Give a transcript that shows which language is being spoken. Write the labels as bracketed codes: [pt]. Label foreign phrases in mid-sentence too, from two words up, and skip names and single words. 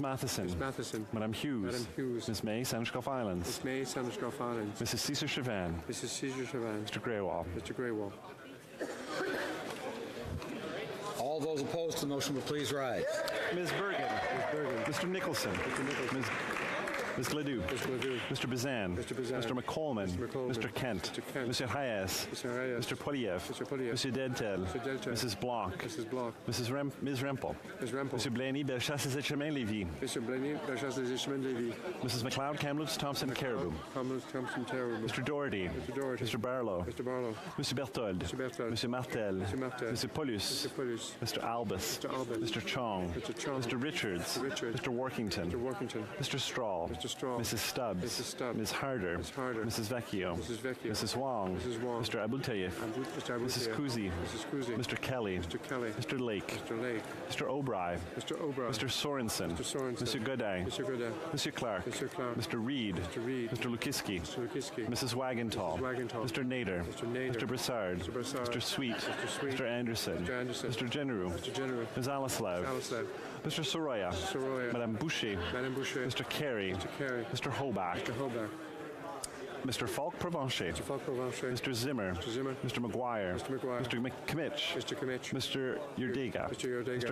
[en] Matheson, Madame Hughes, Ms. May, Sandwich Islands, Mrs. Cesar Chavan, Mr. Greywall. All those opposed to the motion will please rise. Ms. Bergen, Mr. Nicholson, Ms. Gledoux, Mr. Bazan, Mr. McColeman, Mr. Kent, Mr. Hayes, Mr. Poliev, Mr. Dedtel, Mrs. Bloch, Ms. Rempel, Mr. Blaney, Bellechasse et Chemin Lévis, Mrs. McLeod, Kamloops, Thompson, Caribou, Mr. Doherty, Mr. Barlow, Mr. Berthold, Mr. Martel, Mr. Paulus, Mr. Albus, Mr. Chong, Mr. Richards, Mr. Workington, Mr. Strahl, Mrs. Stubbs, Ms. Harder, Mrs. Vecchio, Mrs. Wong, Mr. Abultayev, Mrs. Kuzi, Mr. Kelly, Mr. Lake, Mr. O'Bry, Mr. Sorensen, Mr. Godin, Mr. Clark, Mr. Reed, Mr. Lukiski, Mrs. Wagentall, Mr. Nader, Mr. Broussard, Mr. Sweet, Mr. Anderson, Mr. Generou, Ms. Alislav, Mr. Soroya, Madame Boucher, Mr. Carey, Mr. Hobach, Mr. Falk Provencher, Mr. Zimmer, Mr. McGuire, Mr. McCmitch, Mr. Yurdega, Mr.